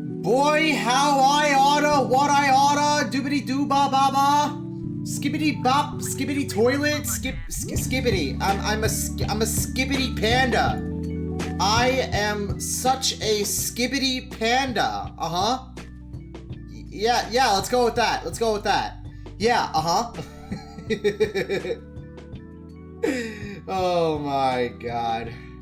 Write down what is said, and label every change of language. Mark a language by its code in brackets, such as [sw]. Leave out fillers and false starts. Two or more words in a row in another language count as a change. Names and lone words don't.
[en] Boy, how I oughta, what I oughta, doobity doo ba ba ba, skibbity bop, skibbity toilet, skibbity. I'm a skibbity panda. I am such a skibbity panda. Yeah, let's go with that. Let's go with that. Yeah, Oh my god.